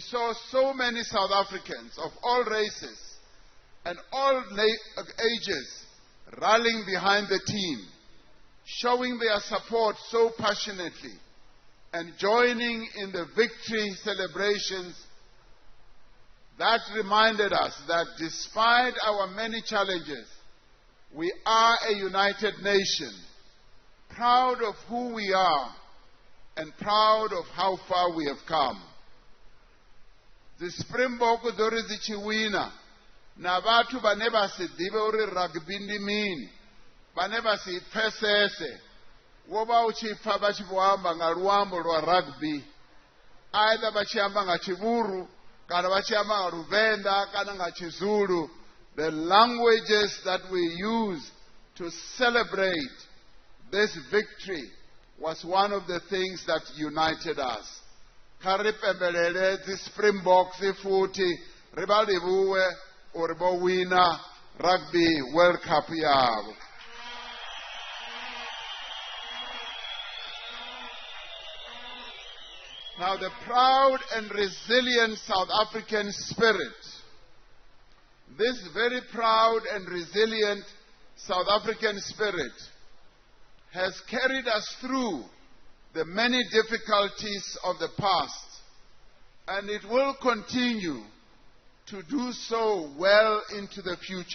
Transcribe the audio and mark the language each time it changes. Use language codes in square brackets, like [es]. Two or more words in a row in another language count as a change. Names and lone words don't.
[en] saw so many South Africans of all races and all ages rallying behind the team, showing their support so passionately and joining in the victory celebrations that reminded us that despite our many challenges, we are a united nation, proud of who we are and proud of how far we have come. [ve] The Springbok dzo ri dzi tshi wina na vhathu vhane vha si ḓivhe uri rugby ndi mini, vhane vha si pfesese, wo vha u tshi pfa vha tshi vho amba nga luambo lwa rugby, either vha tshi amba nga Tshivuru kana vha tshi amba nga Luvenḓa kana nga Tshizulu. [en] The languages that we use to celebrate this victory was one of the things that united us. [ve] Kha ri pembelele dzi Springboks futhi ri vha livhuwe uri vho wina Rugby World Cup yavho. [en] Now, the proud and resilient South African spirit, this very proud and resilient South African spirit, has carried us through the many difficulties of the past, and it will continue to do so well into the future.